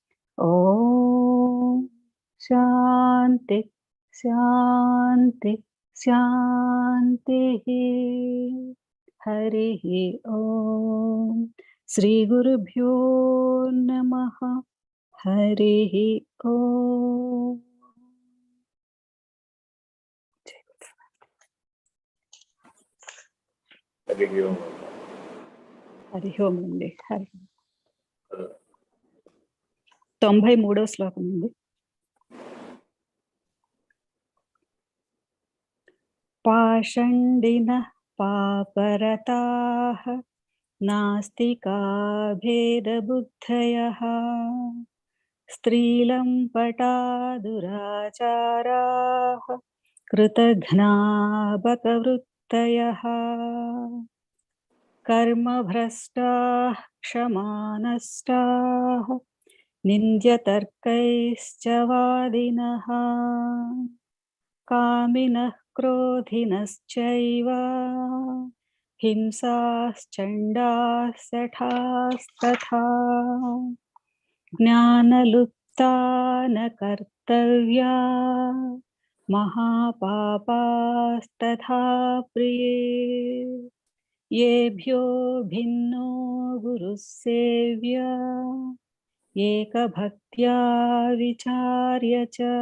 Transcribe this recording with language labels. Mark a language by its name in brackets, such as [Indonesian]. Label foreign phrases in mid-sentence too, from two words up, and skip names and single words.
[Sanskrit] ॐ शान्ति शान्ति शान्तिः। हरिः ॐ श्रीगुरुभ्यो नमः। हरिः ॐ। [Telugu] హరి ఓం అండి. హరి 93వ శ్లోకం అండి. [Sanskrit] పాషండినః పాపరతాః నాస్తికా భేదబుద్ధయః స్త్రీలంపటా దురాచారాః కృతఘ్నా బకవృత్తయః कर्मभ्रष्टाः क्षमानष्टाः निन्द्यतर्कैश्च वादिनः కామినః క్రోధినశ్చైవ హింసాశ్చండాः శఠాస్తథా జ్ఞానలుప్తా న కర్తవ్యా మహాపాపాస్తథా ప్రియే ఏభ్యో భిన్నో గురుః సేవ్యా ఏకభక్త్యా విచార్య చ.